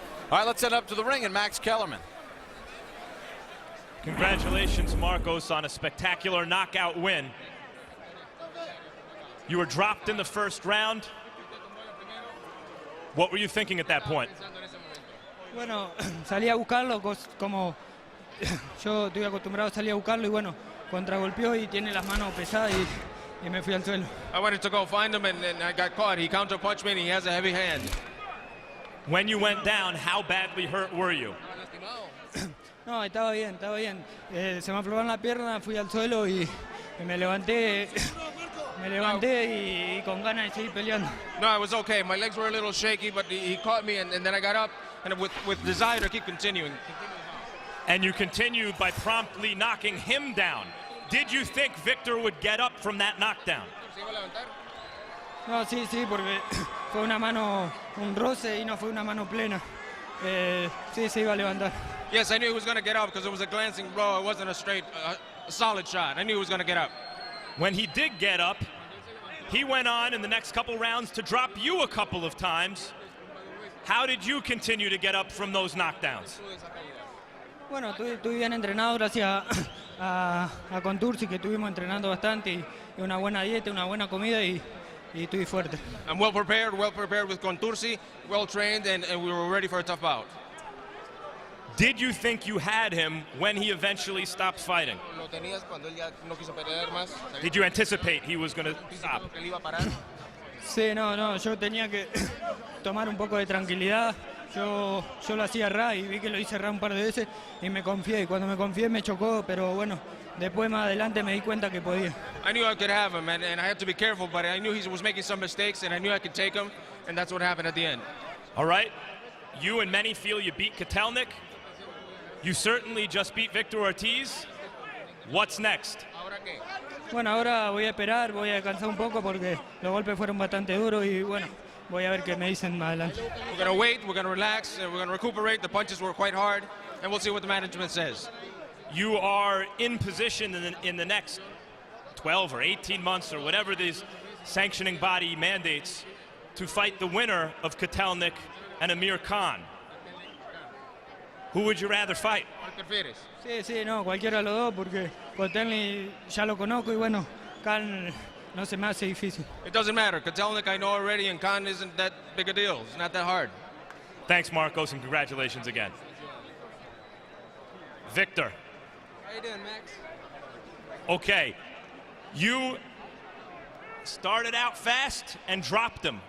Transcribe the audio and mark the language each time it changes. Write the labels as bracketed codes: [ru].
[en] All right, let's head up to the ring and Max Kellerman. Congratulations, Marcos, on a spectacular knockout win. You were dropped in the first round. What were you thinking at that point? [es] Bueno, salí a buscarlo, como yo estoy acostumbrado a salir a buscarlo, y bueno, contragolpeó y tiene las manos pesadas y me fui al suelo. [en] I wanted to go find him and I got caught. He counterpunched me and he has a heavy hand. When you went down, how badly hurt were you? [es] No, estaba bien, estaba bien. Se me aflojaron la pierna, fui al suelo y me levanté y con ganas de seguir peleando. [en] No, I was okay. My legs were a little shaky, but he caught me and then I got up and with desire to keep continuing. And you continued by promptly knocking him down. Did you think Victor would get up from that knockdown? [es] No, sí, porque fue una mano, un roce y no fue una mano plena. Sí, se iba a levantar. [en] Yes, I knew he was going to get up because it was a glancing blow. It wasn't a straight, solid shot. I knew he was going to get up. When he did get up, he went on in the next couple rounds to drop you a couple of times. How did you continue to get up from those knockdowns? [es] Bueno, estuve bien entrenado gracias a Contursi, que estuvimos entrenando bastante una buena dieta, una buena comida y estoy fuerte. [en] I'm well prepared with Contursi, well trained, and we were ready for a tough bout. Did you think you had him when he eventually stopped fighting? [es] Lo tenías cuando él ya no quiso pelear más. [en] Did you anticipate he was going to stop? [es] Que él iba a parar. Sí, no, yo tenía que tomar un poco de tranquilidad. Yo lo hacía ra y vi que lo hice ra un par de veces y me confié. Y cuando me confié me chocó, pero bueno, después más adelante me di cuenta que podía. [en] I knew I could have him, and I had to be careful, but I knew he was making some mistakes, and I knew I could take him, and that's what happened at the end. All right. You and many feel you beat Kotelnik. You certainly just beat Victor Ortiz. What's next? [es] ¿Ahora qué? Bueno, ahora voy a esperar, voy a descansar un poco porque los golpes fueron bastante duros y bueno, voy a ver qué me dicen más adelante. [en] We're going to wait, we're going to relax, and we're going to recuperate. The punches were quite hard, and we'll see what the management says. You are in position in the next 12 or 18 months or whatever these sanctioning body mandates to fight the winner of Kotelnik and Amir Khan. Who would you rather fight? [es] ¿Cuál prefieres? Sí, no, cualquiera de los dos porque Kotelnik ya lo conozco y bueno, Khan no se me hace difícil. [en] It doesn't matter. Kotelnik I know already, and Khan isn't that big a deal. It's not that hard. Thanks, Marcos, and congratulations again. Victor. How you doing, Max? Okay, you started out fast and dropped him.